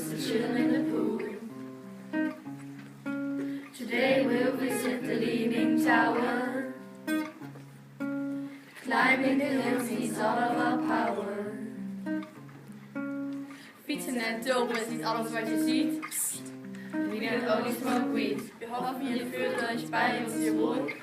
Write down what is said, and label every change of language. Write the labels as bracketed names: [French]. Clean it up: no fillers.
[English] chill in the pool. Today we'll visit the Leaning Tower. Climbing the hills needs all of our power. [Dutch] Fietsen en tulpen is niet alles wat je ziet. [English] We don't only smoke weed. [German] Wir hoffen, ihr fühlt euch bei uns hier wohl.